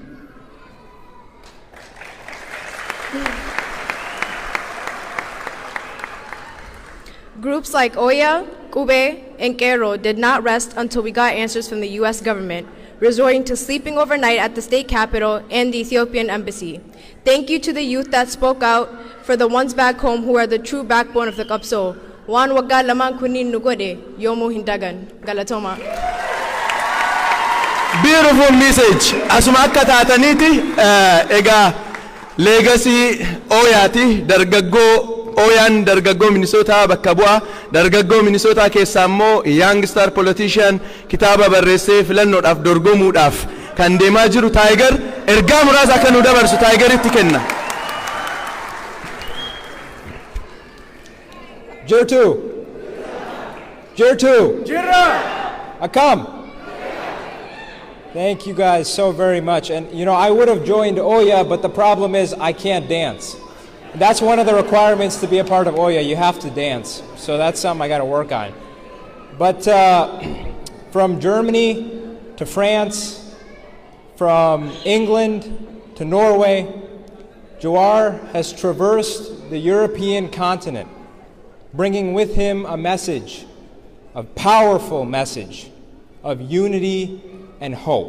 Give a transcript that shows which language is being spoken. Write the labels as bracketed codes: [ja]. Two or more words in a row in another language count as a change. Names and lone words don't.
[en] Groups like Oya, Kube, and Kero did not rest until we got answers from the US government, resorting to sleeping overnight at the state capitol and the Ethiopian embassy. Thank you to the youth that spoke out for the ones back home who are the true backbone of the Kapso. [om] Wan wagga laman kunin nugode, yomo hindagan. Galatoma. [en] Beautiful message. [om] Asuma akka taataniti ega legacy Oyaati dargaggoo Oyaan dargaggoo Minnesota bakka bu'a. Dargaggoo Minnesota keessaa immoo [en] young star politician [om] kitaaba barreessee filannoodhaaf dorgomuudhaaf kan deemaa jiru Tiger ergaa muraasa akka nu dabarsu Tigeritti kenna. Jirtu Jir 2. Jiraa. Akam. [en] Thank you guys so very much. And you know, I would have joined Oya, but the problem is I can't dance. That's one of the requirements to be a part of Oya. You have to dance. So that's something I got to work on. But from Germany to France, from England to Norway, Jawar has traversed the European continent, bringing with him a message, a powerful message of unity and hope.